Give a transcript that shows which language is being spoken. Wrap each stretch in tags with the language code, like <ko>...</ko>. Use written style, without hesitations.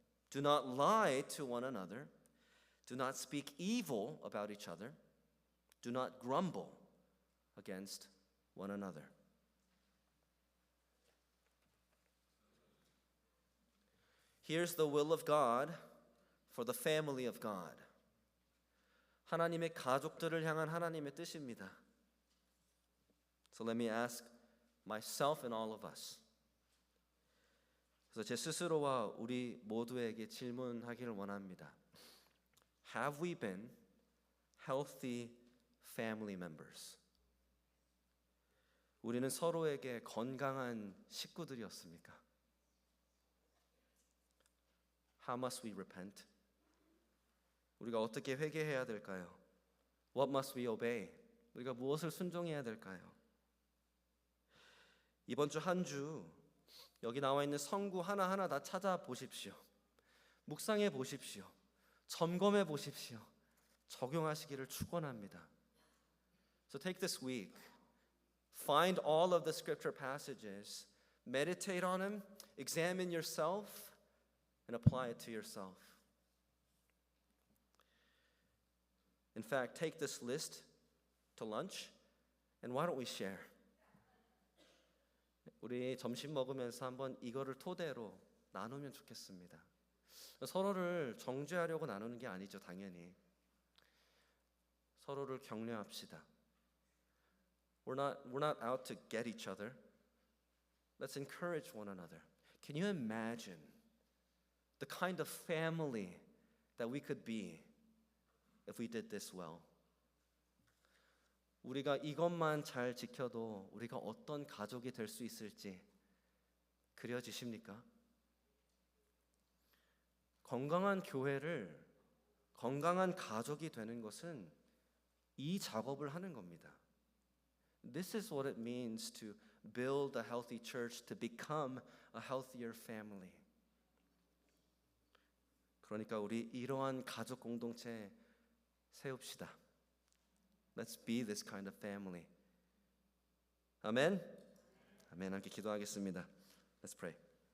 <en>Do not lie to one another. Do not speak evil about each other. Do not grumble against one another. Here's the will of God for the family of God.</en> <ko>하나님의 가족들을 향한 하나님의 뜻입니다.</ko> <en>So let me ask myself and all of us.</en> <ko>그래서 제 스스로와 우리 모두에게 질문하기를 원합니다.</ko> <en>Have we been healthy family members?</en> <ko>우리는 서로에게 건강한 식구들이었습니까?</ko> <en>How must we repent?</en> <ko>우리가 어떻게 회개해야 될까요?</ko> <en>What must we obey?</en> <ko>우리가 무엇을 순종해야 될까요? 이번 주 한 주 여기 나와 있는 성구 하나하나 다 찾아보십시오. 묵상해 보십시오. 점검해 보십시오. 적용하시기를 축원합니다.</ko> <en>So take this week, find all of the scripture passages, meditate on them, examine yourself, and apply it to yourself. In fact, take this list to lunch, and why don't we share?</en> <ko>우리 점심 먹으면서 한번 이거를 토대로 나누면 좋겠습니다. 서로를 정죄하려고 나누는 게 아니죠, 당연히. 서로를 격려합시다.</ko> <en>We're not out to get each other. Let's encourage one another. Can you imagine the kind of family that we could be if we did this well?</en> <ko>우리가 이것만 잘 지켜도 우리가 어떤 가족이 될 수 있을지 그려지십니까? 건강한 교회를, 건강한 가족이 되는 것은 이 작업을 하는 겁니다.</ko> <en>This is what it means to build a healthy church, to become a healthier family.</en> <ko>그러니까 우리 이러한 가족 공동체 세웁시다.</ko> <en>Let's be this kind of family.</en> <ko>아멘. 아멘. 함께 기도하겠습니다.</ko> <en>Let's pray.</en>